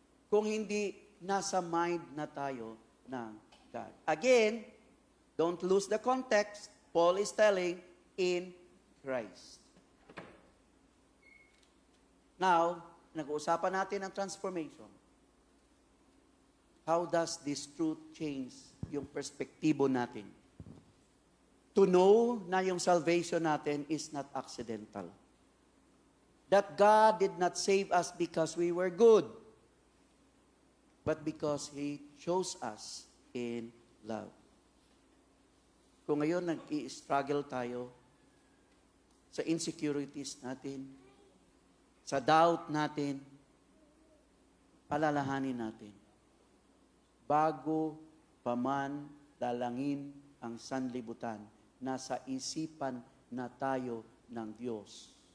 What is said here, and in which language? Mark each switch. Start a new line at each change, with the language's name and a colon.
Filipino: Kung hindi nasa mind na tayo ng God.
English: Again, don't lose the context. Paul is telling, in Christ. Now,
Filipino: nag-uusapan natin ang
English: transformation. How does this truth change
Filipino: yung perspektibo natin?
English: To know na yung salvation natin is not accidental. That God did not save us because we were good, but because He chose us in love.
Filipino: Kung ngayon nag-i-struggle tayo sa insecurities natin, sa doubt natin, alalahanin natin, bago pa man dalangin ang sanlibutan, nasa isipan na tayo ng Diyos.